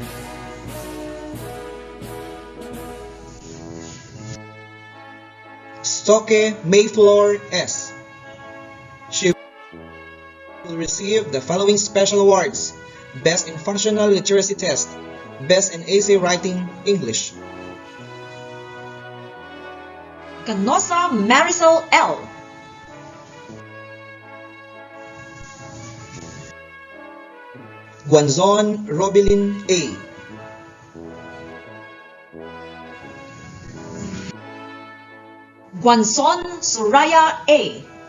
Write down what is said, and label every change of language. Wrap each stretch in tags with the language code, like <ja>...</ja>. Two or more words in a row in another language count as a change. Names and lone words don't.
<en>Stoke Mayflower S. She will receive the following special awards: Best in Functional Literacy Test, Best in Essay Writing English. Canosa Marisol L. Guanzon Robilin A. Guanzon Soraya A.</en>